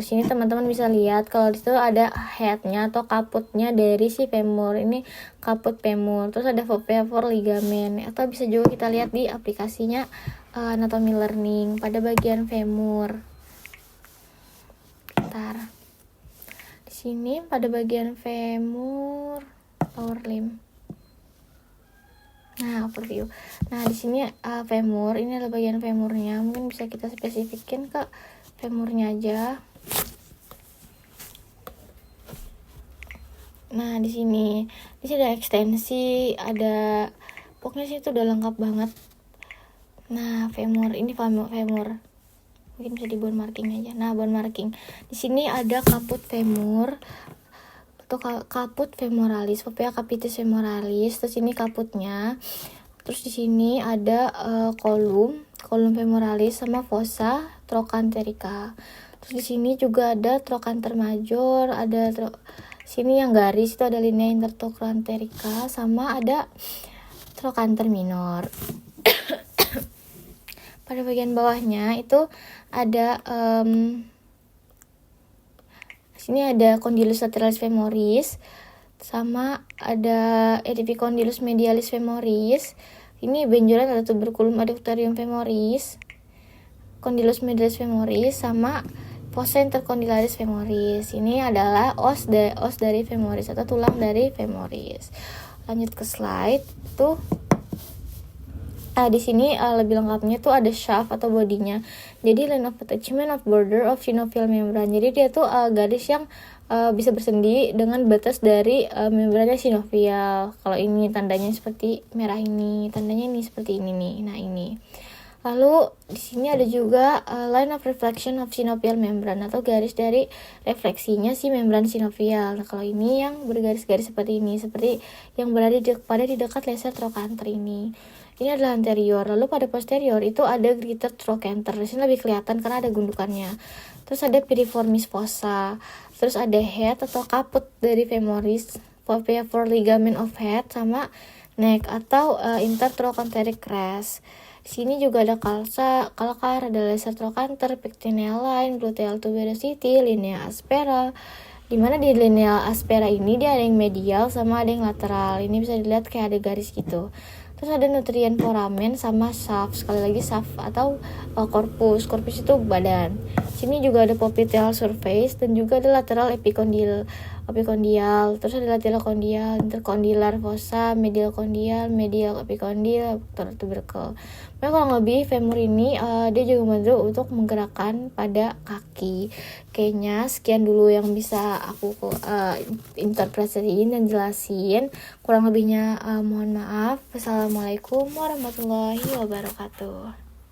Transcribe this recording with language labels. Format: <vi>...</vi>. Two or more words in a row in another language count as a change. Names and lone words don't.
<id>Sini teman-teman bisa lihat kalau di situ ada headnya atau kaputnya dari si femur. Ini kaput femur. Terus ada</id> <en>fovea for ligamen.</en> <id>Atau bisa juga kita lihat di aplikasinya anatomi learning pada bagian femur. Bentar. Di sini pada bagian femur</id> <en>lower limb.</en> <id>Nah, overview. Nah, di sini femur, ini adalah bagian femurnya. Mungkin bisa kita spesifikin ke femurnya aja. Nah, di sini ada ekstensi, ada pokoknya sih itu udah lengkap banget. Nah, femur, ini femur. Mungkin bisa di</id> <en>bone marking</en> <id>aja. Nah,</id> <en>bone marking.</en> <id>Di sini ada kaput femur atau kaput femoralis,</id> <la>fovea capitis femoralis.</la> <id>Terus ini kaputnya. Terus di sini ada kolum femoralis sama</id> <la>fossa trochanterica.</la> <id>Terus di sini juga ada</id> <la>trochanter major,</la> <id>ada sini yang garis itu ada</id> <la>linea intertrochanterica</la> <id>sama ada</id> <la>trochanter minor.</la> <id>Pada bagian bawahnya itu ada sini ada</id> <la>condylus lateralis femoris</la> <id>sama ada</id> <la>epicondylus medialis femoris.</la> <id>Ini benjolan ada</id> <la>tuberculum adductorium femoris, condylus medialis femoris</la> <id>sama</id> <la>fossa intercondylaris femoris.</la> <id>Ini adalah os dari femoris atau tulang dari femoris. Lanjut ke slide tuh. Di sini lebih lengkapnya tuh ada shaft atau bodinya.</id> <en>Jadi line of attachment of border of synovial membrane.</en> <id>Jadi dia tuh garis yang bisa bersendi dengan batas dari membrana synovial. Kalau ini tandanya seperti merah ini, tandanya ini seperti ini nih. Nah, ini. Lalu di sini ada juga</id> <en>line of reflection of synovial membrane</en> <id>atau garis dari refleksinya si membran synovial. Nah, kalau ini yang bergaris-garis seperti ini, seperti yang berada di dekat</id> <en>laser trochanter</en> <id>ini. Ini adalah anterior. Lalu pada posterior itu ada</id> <en>greater trochanter.</en> <id>Di sini lebih kelihatan karena ada gundukannya. Terus ada</id> <en>piriformis fossa.</en> <id>Terus ada head atau kaput dari femoris,</id> <en>fovea for ligament of head</en> <id>sama neck atau</id> <en>intertrochanteric crest.</en> <id>Di sini juga ada calcar, ada</id> <en>laser trochanter, pectineal line, gluteal tuberosity, linea aspera.</en> <id>Dimana di</id> <la>linea aspera</la> <id>ini dia ada yang medial sama ada yang lateral. Ini bisa dilihat kayak ada garis gitu. Terus ada</id> <en>nutrien foramen</en> <id>sama shaft, sekali lagi shaft atau corpus itu badan. Sini juga ada</id> <en>popliteal surface</en> <id>dan juga ada</id> <en>lateral epikondial,</en> <id>terus ada</id> <en>lateral kondial, interkondilar fossa, medial kondial, medial epikondil, tubercle.</en> <id>Nah, kurang lebih femur ini dia juga membantu untuk menggerakkan pada kaki. Kayaknya sekian dulu yang bisa aku interpretasiin dan jelasin. Kurang lebihnya mohon maaf.</id> <ar>والسلام عليكم ورحمة الله وبركاته.</ar>